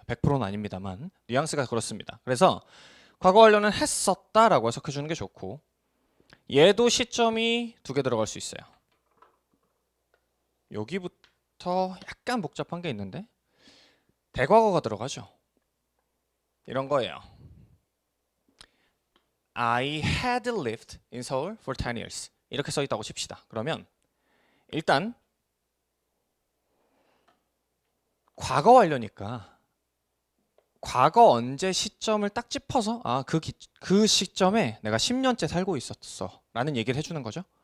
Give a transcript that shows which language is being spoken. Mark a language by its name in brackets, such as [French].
[Korean] 100%는 아닙니다만 뉘앙스가 그렇습니다. 그래서 과거 완료는 했었다라고 해석해 주는 게 좋고 얘도 시점이 2개 들어갈 수 있어요. 여기부터 약간 복잡한 게 있는데 대과거가 들어가죠. 이런 거예요. [English] I had lived in Seoul for 10 years. [Korean] 이렇게 써 있다고 칩시다. 그러면 일단 과거 완료니까 과거 언제 시점을 딱 짚어서 그 시점에 내가 10년째 살고 있었어 라는 얘기를 해주는 거죠.